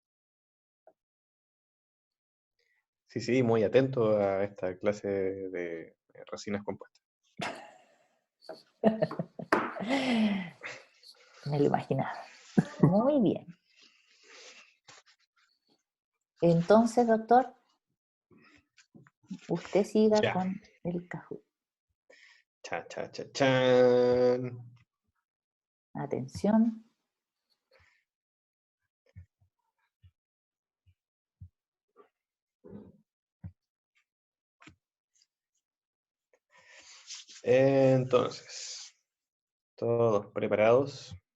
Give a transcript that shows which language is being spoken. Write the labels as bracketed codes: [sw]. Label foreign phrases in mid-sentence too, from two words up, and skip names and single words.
[es] Sí, sí, muy atento a esta clase de resinas compuestas. Me lo imaginaba. Muy bien. Entonces, doctor, usted siga Ya. con el Kahoot. Cha, cha, cha, chan. Atención. Entonces, todos preparados.